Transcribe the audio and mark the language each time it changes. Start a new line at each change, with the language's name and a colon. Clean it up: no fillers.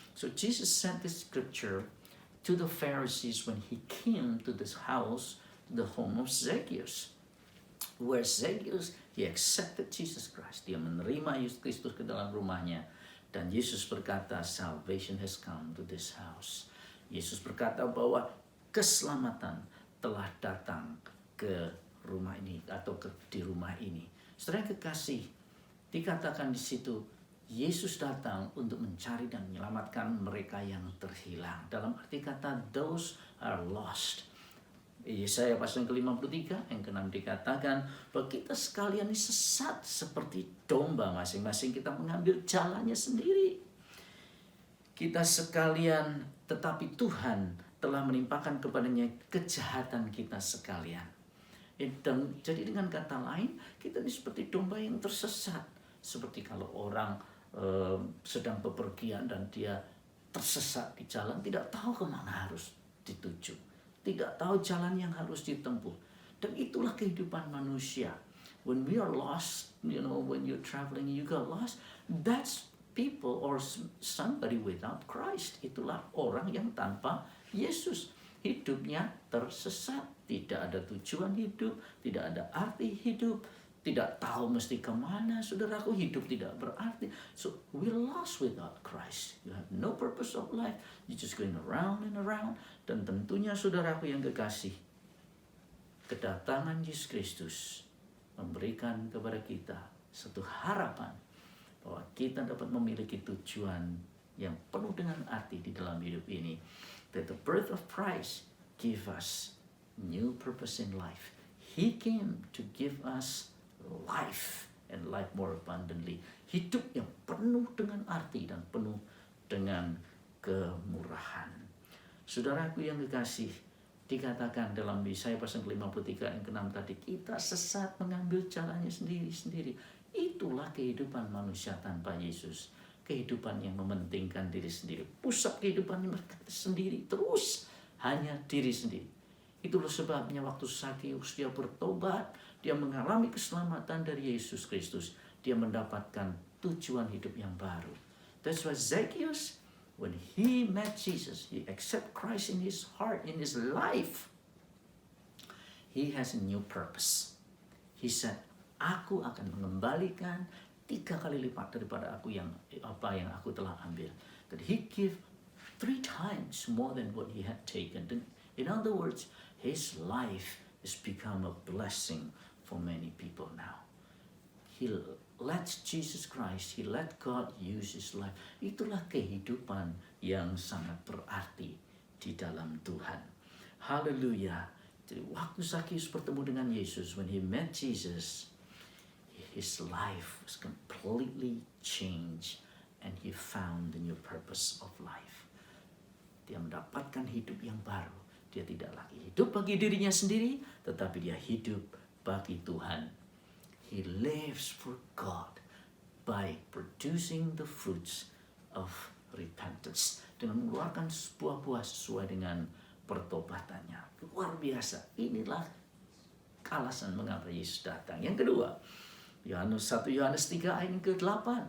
English: So Jesus sent this scripture to the Pharisees when he came to this house, to the home of Zacchaeus. Where Zacchaeus, he accepted Jesus Christ.
Indonesian: Dia menerima Yesus Kristus ke dalam rumahnya. Dan Yesus berkata,
English: salvation has come to this house.
Indonesian: Yesus berkata bahwa keselamatan telah datang ke rumah ini atau di rumah ini. Saudara kekasih, dikatakan di situ Yesus datang untuk mencari dan menyelamatkan mereka yang terhilang. Dalam arti kata
English: those are lost.
Indonesian: Yesaya pasal ke-53 yang ke-6 dikatakan bahwa kita sekalian ini sesat seperti domba, masing-masing kita mengambil jalannya sendiri. Kita sekalian, tetapi Tuhan telah menimpakan kepadanya kejahatan kita sekalian. Dan jadi dengan kata lain, kita ini seperti domba yang tersesat. Seperti kalau orang sedang bepergian dan dia tersesat di jalan, tidak tahu kemana harus dituju, tidak tahu jalan yang harus ditempuh. Dan itulah kehidupan manusia.
English: When we are lost, when you're traveling, you got lost, that's people or somebody without Christ.
Indonesian: Itulah orang yang tanpa Yesus. Hidupnya tersesat, tidak ada tujuan hidup, tidak ada arti hidup, tidak tahu mesti kemana. Saudaraku, hidup tidak berarti.
English: So we're lost without Christ. You have no purpose of life. You're just going around and around.
Indonesian: Dan tentunya saudaraku yang kekasih, kedatangan Yesus Kristus memberikan kepada kita satu harapan bahwa kita dapat memiliki tujuan yang penuh dengan arti di dalam hidup ini.
English: That the birth of Christ give us new purpose in life. He came to give us life and life more abundantly.
Indonesian: Hidup yang penuh dengan arti dan penuh dengan kemurahan. Saudaraku yang kekasih, dikatakan dalam Yesaya pasal 53 yang ke-6 tadi, kita sesat mengambil jalannya sendiri-sendiri. Itulah kehidupan manusia tanpa Yesus. Kehidupan yang mementingkan diri sendiri. Pusat kehidupan mereka sendiri. Terus hanya diri sendiri. Itulah sebabnya waktu Zakeus dia bertobat. Dia mengalami keselamatan dari Yesus Kristus. Dia mendapatkan tujuan hidup yang baru.
English: That's why Zacchaeus, when he met Jesus, he accept Christ in his heart, in his life. He has a new purpose. He said,
Indonesian: aku akan mengembalikan 3 kali lipat daripada apa yang aku telah ambil.
English: That he give 3 times more than what he had taken. In other words, his life has become a blessing for many people now. He let Jesus Christ, he let God use his life.
Indonesian: Itulah kehidupan yang sangat berarti di dalam Tuhan. Haleluya. Jadi waktu Zakheus bertemu dengan Yesus,
English: when he met Jesus, his life was completely changed and he found the new purpose of life.
Indonesian: Dia mendapatkan hidup yang baru. Dia tidak lagi hidup bagi dirinya sendiri, tetapi dia hidup bagi Tuhan.
English: He lives for God by producing the fruits of repentance.
Indonesian: Dengan mengeluarkan sebuah buah sesuai dengan pertobatannya. Luar biasa. Inilah alasan mengapa Yesus datang. Yang kedua, 1 Yohanes 3 ayat ke-8.